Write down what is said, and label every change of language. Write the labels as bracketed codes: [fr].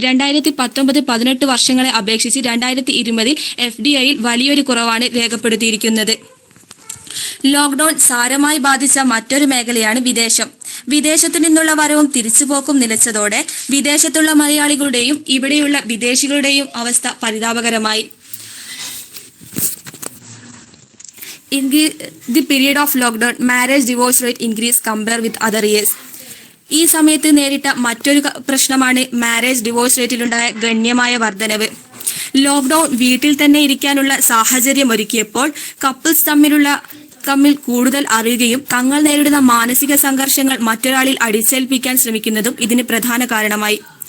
[ml] 2019-18 വർഷങ്ങളെ അപേക്ഷിച്ച് 2020 FDIയിൽ വലിയൊരു കുറവാണ് രേഖപ്പെടുത്തിയിരിക്കുന്നത്. ലോക്ക്ഡൌൺ സാരമായി ബാധിച്ച മറ്റൊരു മേഖലയാണ് വിദേശം. വിദേശത്തു നിന്നുള്ള വരവും തിരിച്ചുപോക്കും നിലച്ചതോടെ വിദേശത്തുള്ള മലയാളികളുടെയും ഇവിടെയുള്ള വിദേശികളുടെയും അവസ്ഥ പരിതാപകരമായി. [en] In the period of lockdown, marriage divorce rate increased compared with other years. [ml] ഈ സമയത്ത് നേരിട്ട മറ്റൊരു പ്രശ്നമാണ് മാരേജ് ഡിവോഴ്സ് റേറ്റിലുണ്ടായ ഗണ്യമായ വർധനവ്. ലോക്ക്ഡൌൺ വീട്ടിൽ തന്നെ ഇരിക്കാനുള്ള സാഹചര്യം ഒരുക്കിയപ്പോൾ കപ്പിൾസ് തമ്മിൽ കൂടുതൽ അറിയുകയും തങ്ങൾ നേരിടുന്ന മാനസിക സംഘർഷങ്ങൾ മറ്റൊരാളിൽ അടിച്ചേൽപ്പിക്കാൻ ശ്രമിക്കുന്നതും ഇതിന് പ്രധാന കാരണമായി.